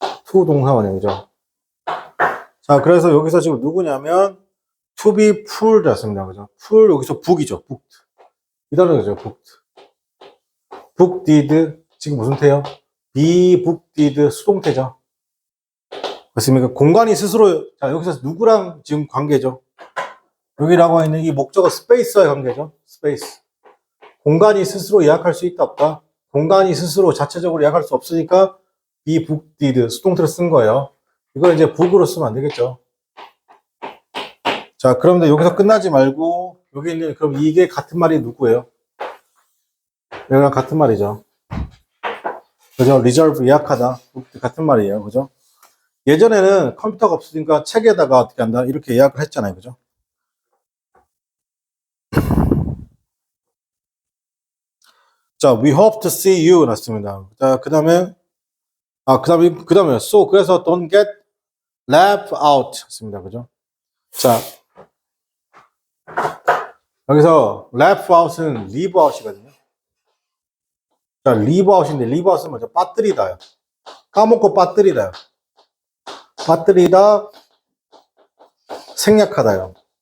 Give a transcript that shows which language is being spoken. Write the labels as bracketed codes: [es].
[ko] to 동사 원형이죠. 자, 그래서 여기서 지금 누구냐면, [en] to be full [ko] 였습니다. 그죠? full, 여기서 book이죠. booked. 이 단어죠. booked. booked, 지금 무슨 태요? be booked, 수동태죠. 그렇습니까? 공간이 스스로, 자, 여기서 누구랑 지금 관계죠? 여기라고 있는 이 목적어 스페이스와의 관계죠. 스페이스. 공간이 스스로 예약할 수 있다, 없다? 공간이 스스로 자체적으로 예약할 수 없으니까 be booked, 수동태로 쓴 거예요. 이걸 이제 book으로 쓰면 안 되겠죠. 자, 그런데 여기서 끝나지 말고, 여기 있는, 그럼 이게 같은 말이 누구예요? 여기랑 같은 말이죠. 그죠? reserve, 예약하다. 같은 말이에요. 그죠? 예전에는 컴퓨터가 없으니까 책에다가 어떻게 한다? 이렇게 예약을 했잖아요. 그죠? [en] 자, we hope to see you. [ko] 났습니다. 자, 그 다음에, [en] so, [ko] 그래서 [en] don't get left out. [ko] 했습니다. 그죠? 자, 여기서 left out은 leave out이거든요. 자, leave out인데, leave out은 뭐죠? 빠뜨리다요. 까먹고 빠뜨리다요. 빠뜨리다, 생략하다요.